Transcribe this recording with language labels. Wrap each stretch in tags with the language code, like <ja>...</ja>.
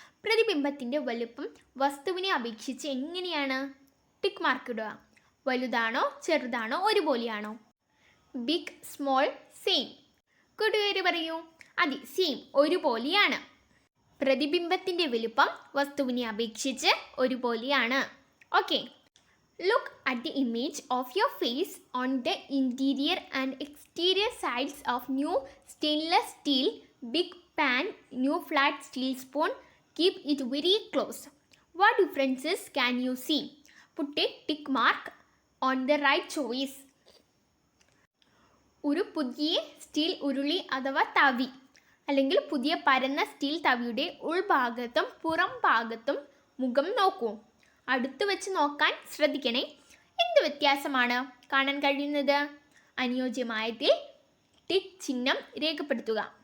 <ml>പ്രതിബിംബത്തിൻ്റെ വലുപ്പം വസ്തുവിനെ അപേക്ഷിച്ച് എങ്ങനെയാണ്? ടിക്ക് മാർക്ക് ഇടുക. വലുതാണോ ചെറുതാണോ ഒരുപോലെയാണോ?</ml> <en>Big, small, same.</en> <ml>കൂട്ടുകാര് പറയൂ. അതെ, സെയിം, ഒരുപോലെയാണ്. പ്രതിബിംബത്തിൻ്റെ വലുപ്പം വസ്തുവിനെ അപേക്ഷിച്ച് ഒരുപോലെയാണ്. Okay.</ml> <en>Look at the image of your face on the interior and exterior sides of new stainless steel big pan, new flat steel spoon. Keep it very close. What differences can you see? Put a tick mark on the right choice.</en> <ml>ഒരു പുതിയ steel ഉരുളി അഥവാ തവി അല്ലെങ്കിൽ പുതിയ പരന്ന steel തവിയുടെ ഉൾഭാഗത്തും പുറം ഭാഗത്തും മുഖം നോക്കൂ. അടുത്ത് വെച്ച് നോക്കാൻ ശ്രദ്ധിക്കണേ. എന്ത് വ്യത്യാസമാണ് കാണാൻ കഴിയുന്നത്? അനുയോജ്യമായതിൽ ടിക്ക് ചിഹ്നം രേഖപ്പെടുത്തുക.</ml>